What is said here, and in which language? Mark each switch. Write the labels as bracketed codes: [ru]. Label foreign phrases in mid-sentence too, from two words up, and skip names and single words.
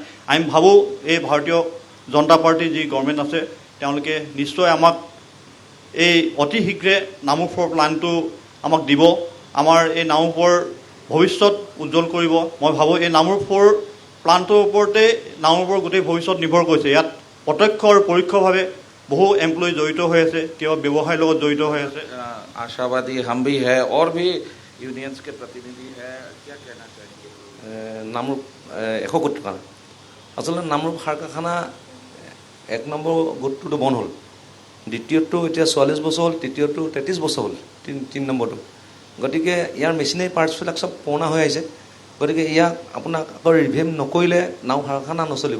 [as] আমি ভাবোঁ এই ভাৰতীয় জনতা পাৰ্টিৰ যি গভৰ্ণমেণ্ট আছে তেওঁলোকে নিশ্চয় আমাক এই অতি শীঘ্ৰে নামৰূপ 4 প্লানটো আমাক দিব, আমাৰ এই নামৰূপৰ ভৱিষ্যত উজ্জ্বল কৰিব। মই ভাবোঁ এই নামৰূপ 4 প্লানটোৰ ওপৰতে নামৰূপৰ গোটেই ভৱিষ্যত নিৰ্ভৰ কৰিছে। ইয়াত প্ৰত্যক্ষ আৰু পৰোক্ষভাৱে বহু এমপ্লয়ী জড়িত হৈ আছে, কেৱল ব্যৱসায়ৰ লগত জড়িত হৈ আছে। [hi] आशावादी हम भी है और भी यूनियंस के प्रतिनिधि है, क्या कहना चाहेंगे? [as] নামৰূপ 100 কোটি টকা আচলতে নামৰূপ সাৰ কাৰখানা 1 নম্বৰ গোটটোতো বন্ধ হ'ল, দ্বিতীয়টো এতিয়া 44 বছৰ হ'ল, তৃতীয়টো 33 বছৰ হ'ল, 3 নম্বৰটো। গতিকে ইয়াৰ মেচিনাৰী পাৰ্টছবিলাক চব পুৰণা হৈ আহিছে। গতিকে ইয়াক আপোনাক আকৌ ৰিভিউ নকৰিলে নাও কাৰখানা নচলিব।